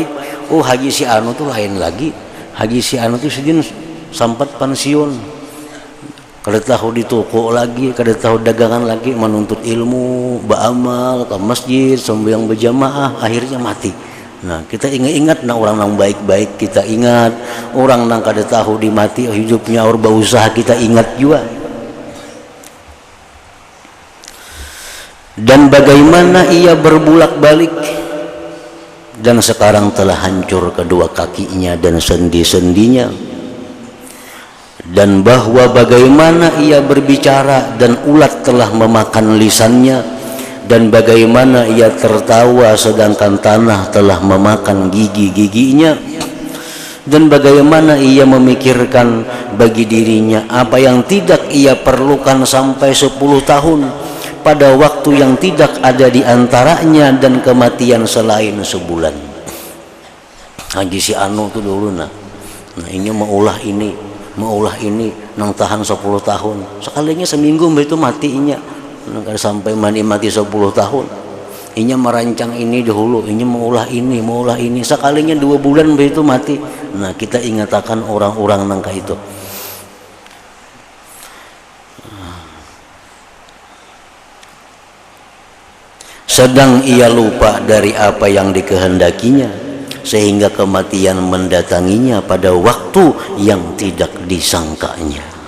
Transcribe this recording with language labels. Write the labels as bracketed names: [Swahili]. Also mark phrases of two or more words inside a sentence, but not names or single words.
[Banjar] Oh, Haji si Anu tuh lain lagi. Haji si Anu tuh sedin sempat pensiun. Kada tahu di toko lagi, kada tahu dagangan lagi, menuntut ilmu, beramal, ke masjid, sembahyang berjamaah, akhirnya mati. Nah, kita ingat-ingat nah orang yang baik-baik kita ingat, orang yang kada tahu di mati hidupnya or berusaha kita ingat juga. [Indonesian] Dan bagaimana ia berbulak-balik dan sekarang telah hancur kedua kakinya dan sendi-sendinya. Dan bahwa bagaimana ia berbicara dan ulat telah memakan lisannya, dan bagaimana ia tertawa sedangkan tanah telah memakan gigi-giginya, dan bagaimana ia memikirkan bagi dirinya apa yang tidak ia perlukan sampai 10 tahun pada waktu yang tidak ada di antaranya dan kematian selain sebulan. [Banjar] Haji si Anu tuh dulu nah ini maulah ini nang tahan 10 tahun, sekalinya seminggu itu matinya, nang sampai mati 10 tahun. Inya merancang ini dahulu, inya maulah ini, sekalinya 2 bulan itu mati. Nah, kita ingatakan orang-orang nang kayak itu. [Indonesian] Sedang ia lupa dari apa yang dikehendakinya, sehingga kematian mendatanginya pada waktu yang tidak disangkanya.